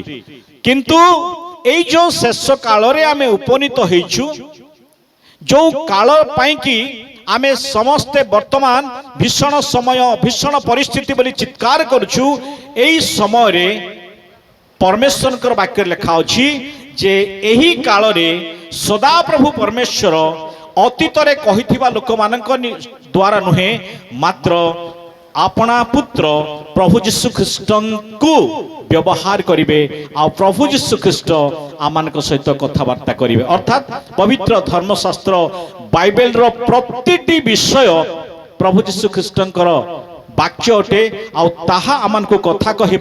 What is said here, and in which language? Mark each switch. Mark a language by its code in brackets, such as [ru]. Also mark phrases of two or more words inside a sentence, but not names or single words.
[or] କିନ୍ତୁ ଏହି ଯେଉଁ ଶେଷ କାଳ ରେ ଆମେ ଉପନୀତ ହୋଇଛୁ ଯେଉଁ କାଳ ପାଇଁ କି ଆମେ ସମସ୍ତେ ବର୍ତ୍ତମାନ ଭୀଷଣ ସମୟ ଭୀଷଣ ପରିସ୍ଥିତି ବୋଲି ଚିତ୍କାର କରୁଛୁ। ଏହି ସମୟ ରେ ପରମେଶ୍ୱର ବାକ୍ୟ ଲେଖା ଅଛି ଯେ ଏହି କାଳ ରେ ସଦା ପ୍ରଭୁ ପରମେଶ୍ୱର ଅତୀତରେ କହିଥିବା ଲୋକମାନଙ୍କ ଦ୍ୱାରା ନୁହେଁ, ମାତ୍ର ଆପଣା ପୁତ୍ର ପ୍ରଭୁ ଯୀଶୁ ଖ୍ରୀଷ୍ଟଙ୍କୁ ବ୍ୟବହାର କରିବେ ଆଉ ପ୍ରଭୁ ଯୀଶୁ ଖ୍ରୀଷ୍ଟ ଆମମାନଙ୍କ ସହିତ କଥାବାର୍ତ୍ତା କରିବେ। ଅର୍ଥାତ୍ ପବିତ୍ର ଧର୍ମଶାସ୍ତ୍ର ବାଇବେଲର ପ୍ରତିଟି ବିଷୟ ପ୍ରଭୁ ଯୀଶୁ ଖ୍ରୀଷ୍ଟଙ୍କର ବାକ୍ୟ ଅଟେ ଆଉ ତାହା ଆମମାନଙ୍କୁ କଥା କହିବ।